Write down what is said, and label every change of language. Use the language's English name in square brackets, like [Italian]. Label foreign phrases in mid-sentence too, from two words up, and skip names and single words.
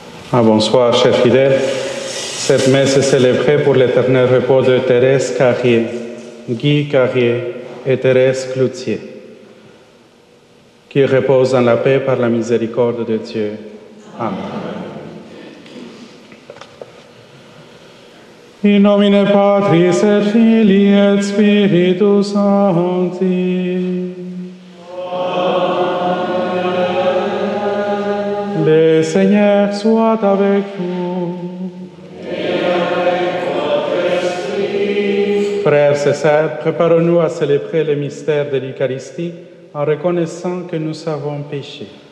[French] Ah, bonsoir, chers fidèles. Cette messe est célébrée pour l'éternel repos de Thérèse Carrier, Guy Carrier et Thérèse Cloutier, qui reposent en la paix par la miséricorde de Dieu. Amen. [Latin] In nomine Patris et Filii et Spiritus Sancti. [French] Le Seigneur soit avec vous. Et avec votre esprit. Frères et sœurs, préparons-nous à célébrer le mystère de l'Eucharistie en reconnaissant que nous avons péché.